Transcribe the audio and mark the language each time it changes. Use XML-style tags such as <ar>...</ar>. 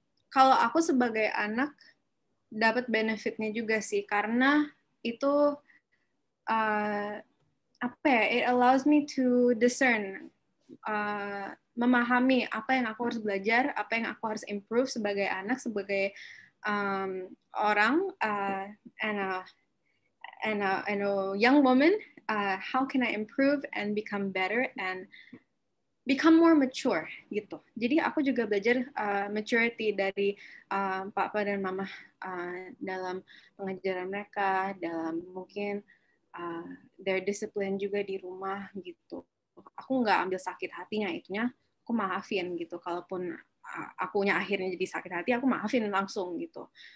<id>Kalau aku sebagai anak dapat benefitnya juga sih, karena itu</id> <en>it allows me to discern,</en> <id>memahami apa yang aku harus belajar, apa yang aku harus improve sebagai anak, sebagai orang,</id> <en>and a young woman. How can I improve and become better and become more mature gitu.</en> <id>Jadi aku juga belajar maturity dari papa dan mama dalam pengajaran mereka, dalam mungkin</id> <en>their discipline</en> <id>juga di rumah gitu. Aku nggak ambil sakit hatinya, itunya aku maafin gitu. Kalaupun akunya akhirnya jadi sakit hati, aku maafin langsung gitu.</id>